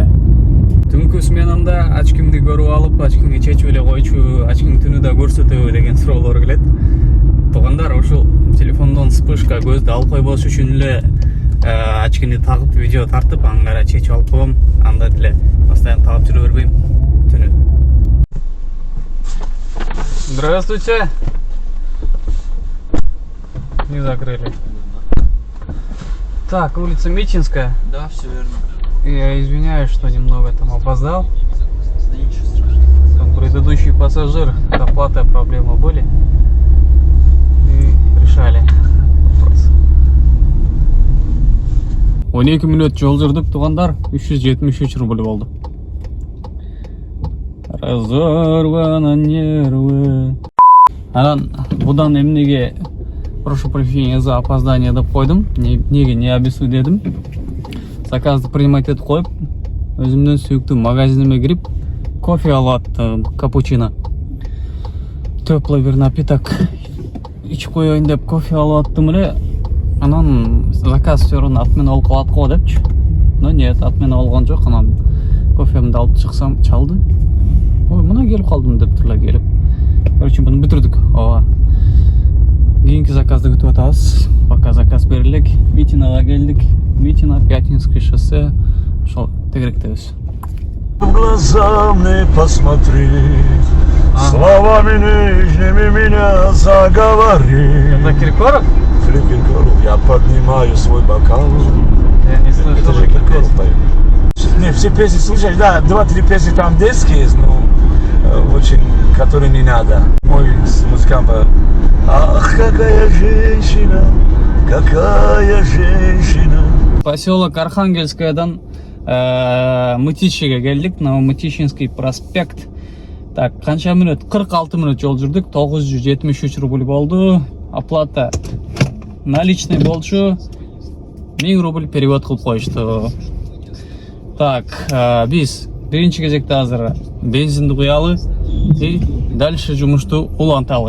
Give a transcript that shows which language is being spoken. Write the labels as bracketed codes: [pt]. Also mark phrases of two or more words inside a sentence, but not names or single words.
[ky] Түнкү сменамда ачкимди көрүп алып, ачкимди чечип эле койчу, ачким түнү да көрсөтөбү деген суроолор келет. Туугандар, ушул телефондон вспышка көздү алып койбош үчүн эле ачкимди тагып видео тартып, аңгара чечип алып коем. Анда деле постоянно тагып жүрө бербейм түнү. [ru] Здравствуйте. Не закрыли. Так, улица Митинская. Да, все верно. Я извиняюсь, что немного там опоздал. Да ничего страшного. Там предыдущий пассажир, с оплатой проблемы были. И решали вопрос. [ky] 12 мүнөт жол жүрдүк, туугандар. 373 рубль болду. [ru] Разорвана нервы. [ky] Анан будан эмнеге [ru] прошу прощения за опоздание [ky] деп койдум. Неге [ru] не объясню [ky] дедим. Заказды принимать этип коюп, өзүмдүн сүйүктүү магазиниме кирип, кофе алып аттым, капучино. Теплый бир напиток ичип коеюн деп кофе алып аттым эле. Анан заказ всё ат менен алып калат го депчи. [ru] Но нет, [ky] ат менен алган жок. Анан кофемди алып чыксам, чалды. Ой, мына келип калдым деп тура келип. Короче, буну бүтүрдүк. Ооба. Кийинки заказды күтүп атабыз. Пока заказ берилик. Митинага келдик. Митина, Пятницкое шоссе. Ошол тегеректебиз. [ru] В глаза мне посмотри, словами нежными меня заговори. Это Киркоров? Киркоров, я поднимаю свой бокал. Я не слышал. Это же Киркоров поет. Не, все песни слушаешь, да, 2-3 песни там детские есть, но очень, которые не надо. Мой музыкант, ах, какая женщина, какая женщина. [ky] Поселок Архангельскаядан Мытищиге келдик. Мытищинский проспект. Так, канча мүнөт? 46 мүнөт жол жүрдүк. 973 рубль болду. [ru] Оплата наличный [ky] болчу. 1000 рубль перевод кылып коюшту. Так, биз биринчи кезекте азыр бензинди куялы [ru] и дальше [ky] жумушту уланталы.